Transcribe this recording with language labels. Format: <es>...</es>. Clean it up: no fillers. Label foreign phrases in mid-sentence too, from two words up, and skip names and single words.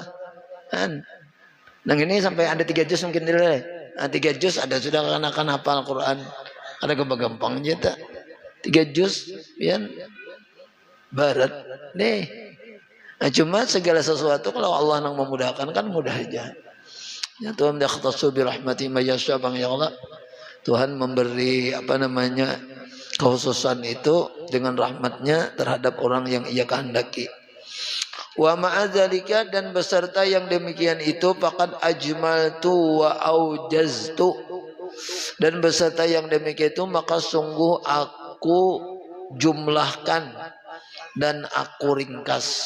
<bjn>Nang ini sampai ada 3 juz mungkin nilai. 3 juz ada sudah kakanakan hafal Quran. Ada gampang aja tak. 3 juz pian barat nih. Nah, cuma segala sesuatu kalau Allah nang memudahkan kan mudah aja.</bjn> <ar>يا Tuhan يختص برحمته من يشاء bang يا الله.</ar> <id>Tuhan memberi apa namanya kekhususan itu dengan rahmatnya terhadap orang yang ia kehendaki.</id> <ar>ومع ذلك</ar> <id>dan beserta yang demikian itu</id> <ar>فقد أجملت وأوجزت,</ar> <id>dan beserta yang demikian itu maka sungguh aku jumlahkan dan aku ringkas.</id>